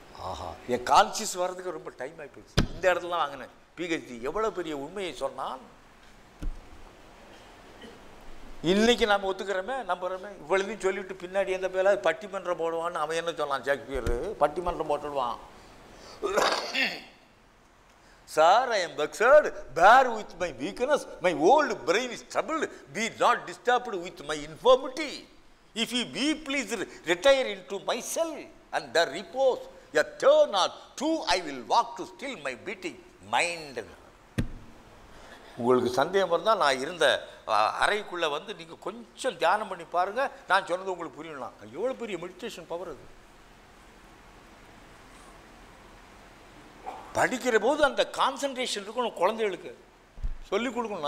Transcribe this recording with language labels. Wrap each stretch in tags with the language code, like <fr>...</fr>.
<ta>ஆஹா, என் conscious வர்றதுக்கு ரொம்ப time ஆகிப்போச்சு. இந்த இடத்துல வாங்கினேன் பிஹெச்டி. எவ்வளோ பெரிய உண்மையை சொன்னான். இன்றைக்கி நம்ம ஒத்துக்கிறோமே, நம்புகிறோமே. இவ்வளோதையும் சொல்லிவிட்டு பின்னாடி எந்த பேர பட்டிமன்றம் போடுவான்னு அவன் என்ன சொன்னான், ஷேக்ஸ்பியர் பட்டிமன்றம் போட்டுடுவான்.</ta> <en>Sir, I am vexed, bear with my weakness, my old brain is troubled, be not disturbed with my infirmity. If you be pleased, retire into my cell and there repose. A turn or two I will walk to still my beating mind.</en> <ta>உங்களுக்கு சந்தேகம் இருந்தால் நான் இருந்த அறைக்குள்ளே வந்து நீங்கள் கொஞ்சம் தியானம் பண்ணி பாருங்கள், நான் சொன்னது உங்களுக்கு புரியலாம். எவ்வளோ பெரிய மெடிடேஷன் பவர் அது. படிக்கிற போது அந்த கான்சன்ட்ரேஷன் இருக்கணும். குழந்தைகளுக்கு சொல்லிக் கொடுக்கணும்.</ta>